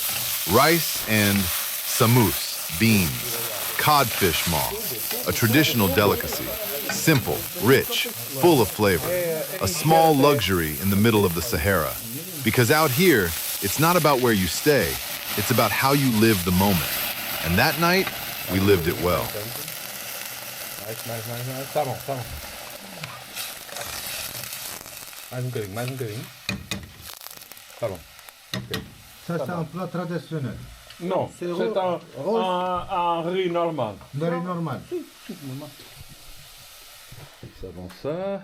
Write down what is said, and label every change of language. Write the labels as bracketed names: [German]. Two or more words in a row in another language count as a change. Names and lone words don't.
[English] Rice and samous, beans, codfish moth, a traditional delicacy. Simple, rich, full of flavor. A small luxury in the middle of the Sahara. Because out here, it's not about where you stay, it's about how you live the moment. And that night, we lived it well. [Portuguese] Tá bom, tá bom. Mais um bocadinho. Tá bom. Ok. [French] Ça, c'est un plat traditionnel. Non, c'est un riz normal. Dans les normales. Ça dans ça.